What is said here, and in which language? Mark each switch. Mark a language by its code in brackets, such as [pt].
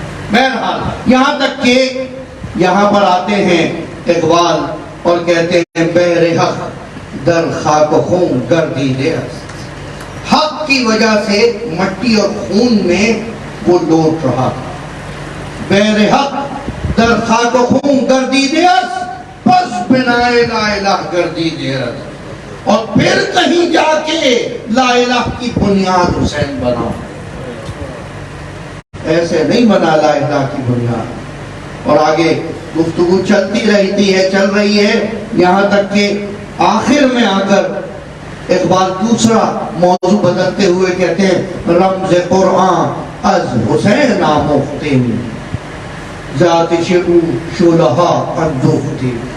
[ur] بہرحال یہاں تک کہ یہاں پر آتے ہیں اقبال اور کہتے ہیں [fa] بہر حق در خاک و خون گردید است. [ur] حق کی وجہ سے مٹی اور خون میں وہ لوٹ رہا تھا. [fa] بہر حق در خاک و خون گردید است پس بنائے لا الہ گردید است. [ur] اور پھر کہیں جا کے لا الہ کی بنیاد حسین بناؤ. ایسے نہیں بنا لا الہ کی بنیاد. اور آگے گفتگو چلتی رہتی ہے, چل رہی ہے, یہاں تک کہ آخر میں آ کر اقبال دوسرا موضوع بدلتے ہوئے کہتے ہیں [fa] رمز قرآن از حسین آموختی ذات شعو شولہا اندوختی.